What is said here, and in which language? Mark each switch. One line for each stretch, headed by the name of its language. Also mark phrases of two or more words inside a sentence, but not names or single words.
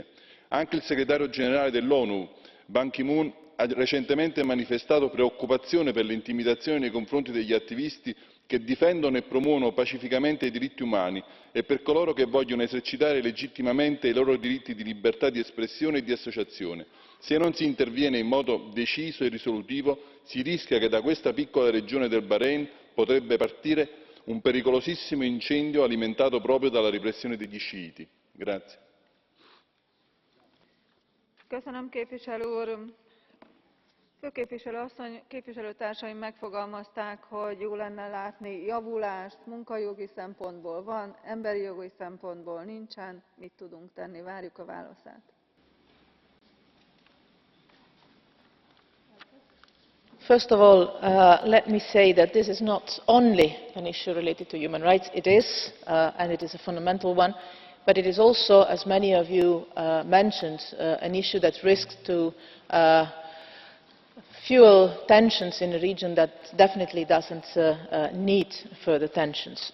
Italian: Anche il segretario generale dell'ONU, Ban Ki-moon, ha recentemente manifestato preoccupazione per le intimidazioni nei confronti degli attivisti che difendono e promuovono pacificamente i diritti umani e per coloro che vogliono esercitare legittimamente i loro diritti di libertà di espressione e di associazione. Se non si interviene in modo deciso e risolutivo, si rischia che da questa piccola regione del Bahrain potrebbe partire un pericolosissimo incendio alimentato proprio dalla repressione degli sciiti. Grazie.
Hungarian: Köszönöm, képviselő úr. Főképviselő asszony, képviselőtársaim megfogalmazták, hogy jó lenne látni javulást munkajogi szempontból van, emberi jogi szempontból nincsen. Mit tudunk tenni? Várjuk a válaszát.
English: First of all, let me say that this is not only an issue related to human rights. It is, and it is a fundamental one, but it is also, as many of you mentioned, an issue that risks to fuel tensions in a region that definitely doesn't need further tensions.